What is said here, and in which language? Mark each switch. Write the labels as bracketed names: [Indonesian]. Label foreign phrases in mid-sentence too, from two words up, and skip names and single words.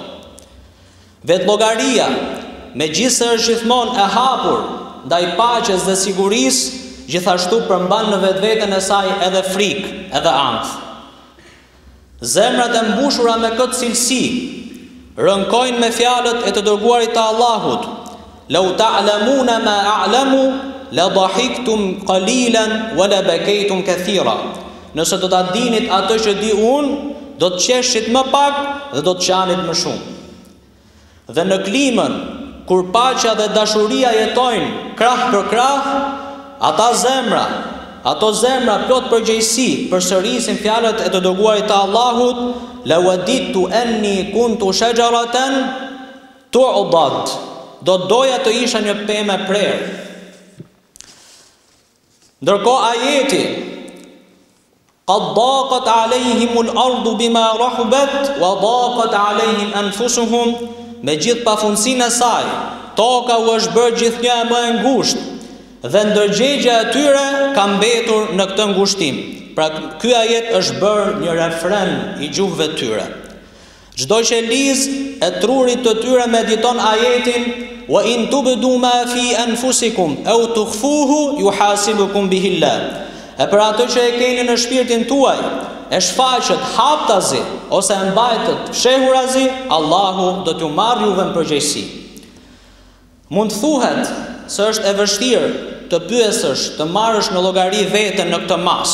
[Albanian] Vetlloggaria, megjithëse është gjithmonë e hapur ndaj paqes dhe sigurisë, gjithashtu përmban në vetveten e saj edhe frikë, edhe ankth. Zemrat e mbushura me këtë cilësi rënkojnë me fjalët e të dërguarit të Allahut: [Arabic] "لو تعلمون ما أعلم لضحكتم قليلا ولبكيتم كثيرا." [Albanian] Nëse do ta dinit atë që di unë, do të qeshit më pak dhe do të qanit më shumë. Dhe në klimën kur paqja dhe dashuria jetojnë krah për krah, ato zemra plot përgjegjësi përsërisin fjalët e të dërguarit të Allahut: [Arabic] "لوددت أني كنت شجرة تعضد." [Albanian] Do doja të isha një pemë e prerë. Ndërkohë ajeti: [Arabic] "قد ضاقت عليهم الأرض بما رحبت وضاقت عليهم أنفسهم." [Albanian] Me gjithë pafundësinë e saj, toka u është bërë gjithnjë më e ngushtë dhe ndërgjegja e tyre ka mbetur në këtë ngushtim. Pra ky ajet është bërë një refren i gjuhëve të tyre. Çdo qeliz e trurit të tyre mediton ajetin: [Arabic] "وإن تبدوا ما في أنفسكم أو تخفوه يحاسبكم به الله." [Albanian] E për atë që e keni në shpirtin tuaj, e shfaqet haptazi ose e mbajtët fshehurazi, Allahu do t'ju marrë juve në përgjegjësi. Mund thuhet se është e vështirë të pyesësh të marrësh në llogari veten në këtë mas.